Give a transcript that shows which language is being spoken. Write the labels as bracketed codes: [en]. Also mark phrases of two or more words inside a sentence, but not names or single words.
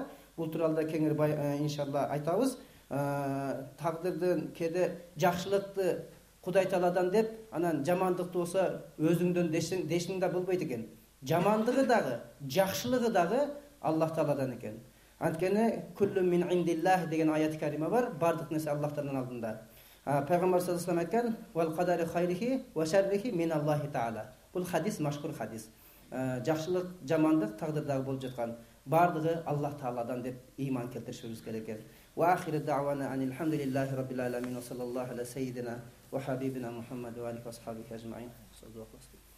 [ky] Бул тууралуу кеңири иншалла айтабыз. Тагдырдын кеде жакшылыкты Кудай Тааладан деп, анан жамандыкты болсо өзүңдөн дешиң да болбойт экен. Жамандыгы дагы, жакшылыгы дагы Аллах Тааладан экен. Анткени [ar] كل من عند الله [ky] деген аят карима бар, бардык нерсе Аллахтан алдында. Пайгамбар [ar] صلى الله عليه [ky] айткан: [ar] "والقدر خيره وشره من الله تعالى." [ky] Бул хадис машхур хадис. Жакшылык, жамандык тагдырдагы болуп жаткан бардыгы Аллах Тааладан деп ыйман келтиришибиз керек экен. [ar] وآخر دعوانا أن الحمد لله رب العالمين وصلى الله على سيدنا وحبيبنا محمد وآله وأصحابه أجمعين.